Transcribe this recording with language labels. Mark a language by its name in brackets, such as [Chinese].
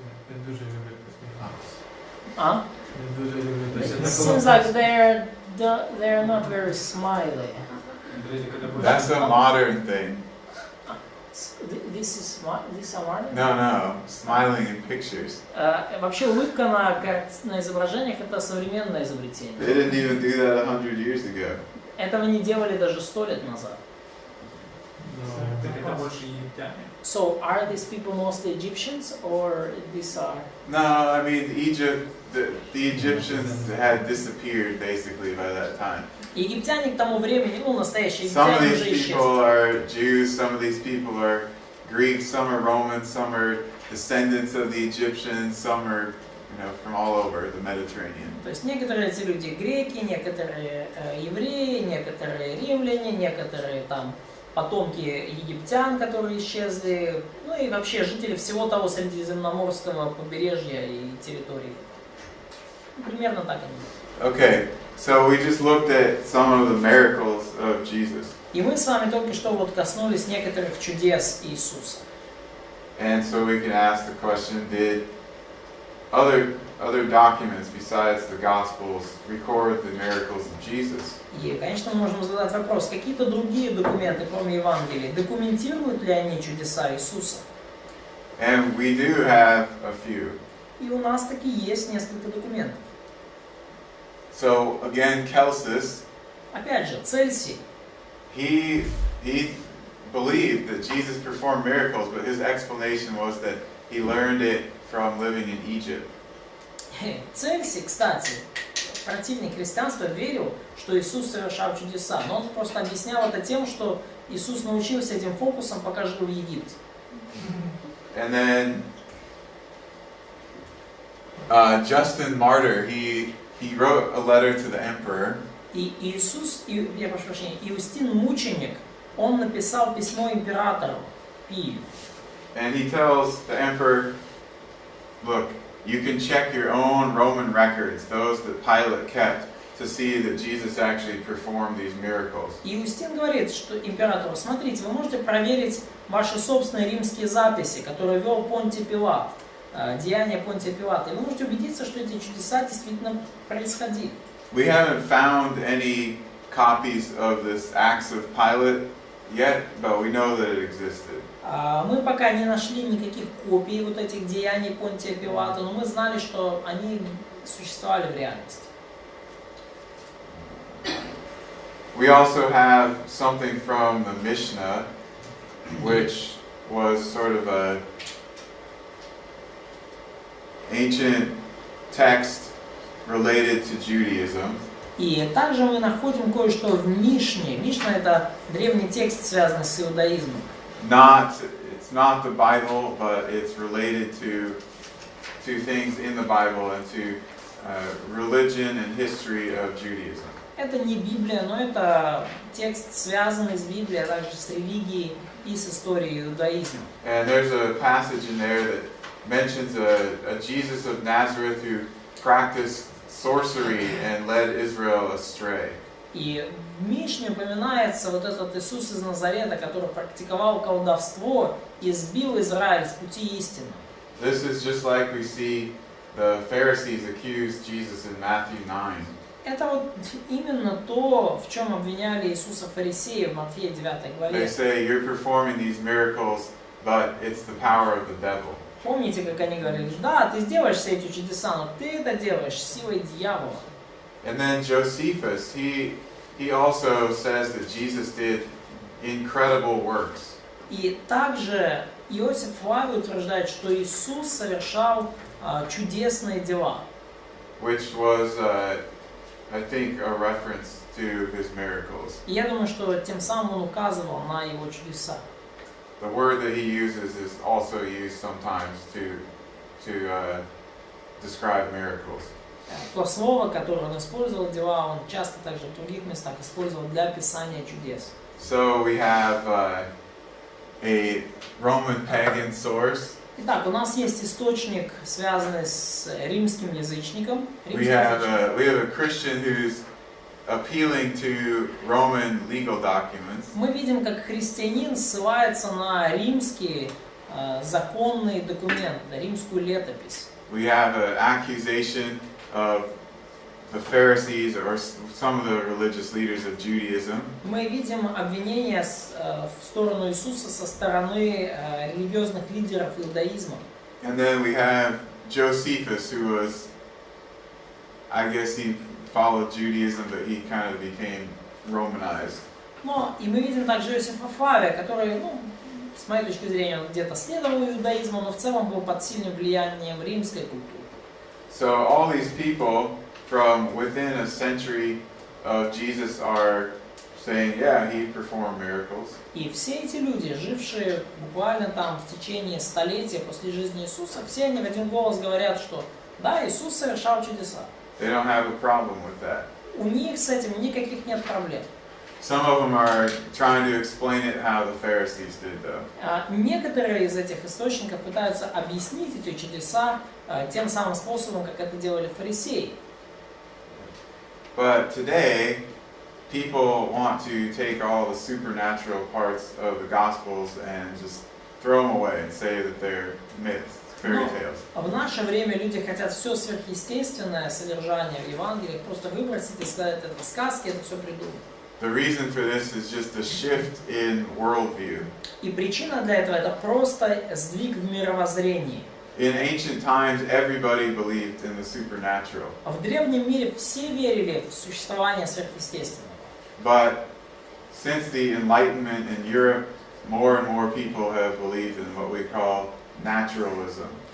[Ukrainian] Я дуже люблю посміхатися. А? Я дуже люблю [English] It [Ukrainian] посміхатися. [English] seems like they're not very smiley. [Russian] Смотрите, когда будет- [English] That's a modern thing. These are modern? No, smiling in pictures. [Russian] Вообще улыбка на изображениях это современное изобретение. [English] They didn't even do that 100 years ago. [Russian] Этого не делали даже 100 лет назад. Так это больше египтяне. [English] So are these people mostly Egyptians or these are? No, I mean Egypt. The Egyptians had disappeared basically by that time. [Russian] Египтяне к тому времени, ну настоящие [English] Some of [Russian] египтяне [English] these [Russian] уже исчезли. [English] people are Jews. Some of these people are Greeks. Some are Romans. Some are descendants of the Egyptians. Some are, from all over the Mediterranean. [Russian] То есть некоторые эти люди греки, некоторые евреи, некоторые римляне, некоторые там потомки египтян, которые исчезли, ну и вообще жители всего того Средиземноморского побережья и территории. Примерно так они. [English] Okay, so we just looked at some of the miracles of Jesus. [Russian] И мы с вами только что вот коснулись некоторых чудес Иисуса. [English] And so we can ask the question, did other documents besides the Gospels record the miracles of Jesus? [Russian] И, конечно, мы можем задать вопрос, какие-то другие документы, кроме Евангелия, документируют ли они чудеса Иисуса? [English] And we do have a few. [Russian] И у нас таки есть несколько документов. [English] So again, Celsus, [Russian] Опять же, Цельсий, [English] he believed that Jesus performed miracles, but his explanation was that he learned it from living in Egypt. [Russian] Цельсий, кстати, противник христианства, верил, что Иисус совершал чудеса, но он просто объяснял это тем, что Иисус научился этим фокусом, пока жил в Египте. [English] And then Justin Martyr, he wrote a letter to the emperor. [Russian] И Иустин Мученик, он написал письмо императору Пию. [English] And he tells the emperor, look, you can check your own Roman records, those that Pilate kept, to see that Jesus actually performed these miracles. [Russian] Иустин говорит, что императору, смотрите, вы можете проверить ваши собственные римские записи, которые вел Понтий Пилат, деяния Понтия Пилата, и вы можете убедиться, что эти чудеса действительно происходили. [English] We haven't found any copies of this Acts of Pilate yet, but we know that it existed. [Russian] Мы пока не нашли никаких копий вот этих деяний Понтия Пилата, но мы знали, что они существовали в реальности. [English] We also have something from the Mishnah, which was sort of a ancient text related to Judaism. [Russian] И также мы находим кое-что в Мишне. Мишна — это древний текст, связанный с иудаизмом. [English] It's not the Bible, but it's related to things in the Bible and to religion and history of Judaism. [Russian] Это не Библия, но это текст, связанный с Библией, а также с религией и с историей иудаизма. [English] And there's a passage in there that mentions a Jesus of Nazareth who practiced sorcery and led Israel astray. [Russian] И в Мишне упоминается вот этот Иисус из Назарета, который практиковал колдовство и сбил Израиль с пути истины. [English] This is just like we see the Pharisees accuse Jesus in Matthew 9. [Russian] Это вот именно то, в чем обвиняли Иисуса фарисеи в Матфея 9 главе. [English] They say you're performing these miracles, but it's the power of the devil. [Russian] Помните, как они говорили, да, ты сделаешь все эти чудеса, но ты это делаешь силой дьявола. [English] And then Josephus, he also says that Jesus did incredible works. [Russian] И также Иосиф Флавий утверждает, что Иисус совершал чудесные дела. [English] Which was, I think, a reference to his miracles. [Russian] И я думаю, что тем самым он указывал на его чудеса. [English] The word that he uses is also used sometimes to describe miracles. [Russian] То слово, которое он использовал, дела, он часто также в других местах использовал для описания чудес. [English] So we have a Roman pagan source. [Russian] Итак, у нас есть источник, связанный с римским язычником. [English] We have a Christian who's appealing to Roman legal documents. [Russian] Мы видим, как христианин ссылается на римские законные документы, на римскую летопись. [English] We have an accusation of the Pharisees or some of the religious leaders of Judaism. [Russian] Мы видим обвинения в сторону Иисуса со стороны религиозных лидеров иудаизма. [English] And then we have Josephus, who was, I guess he followed Judaism, but he kind of became Romanized. [Russian] Но и мы видим также Иосифа Флавия, который, с моей точки зрения, он где-то следовал иудаизму, но в целом был под сильным влиянием римской культуры. [English] So all these people from within a century of Jesus are saying, yeah, he performed miracles. [Russian] И все эти люди, жившие буквально там в течение столетия после жизни Иисуса, все они в один голос говорят, что да, Иисус совершал чудеса. [English] They don't have a problem with that. [Russian] У них с этим никаких нет проблем. [English] Some of them are trying to explain it how the Pharisees did, though. [Russian] Некоторые из этих источников пытаются объяснить эти чудеса тем самым способом, как это делали фарисеи. [English] But today, people want to take all the supernatural parts of the Gospels and just throw them away and say that they're myths, fairy tales. [Russian] В наше время люди хотят все сверхъестественное содержание в Евангелии просто выбросить и сказать, это сказки, это все придумано. [English] The reason for this is just a shift in worldview. [Russian] И причина для этого это просто сдвиг в мировоззрении. [English] In ancient times, everybody believed in the supernatural. [Russian] В древнем мире все верили в существование сверхъестественного. [English] But since the Enlightenment in Europe, more and more people have believed in what we call naturalism.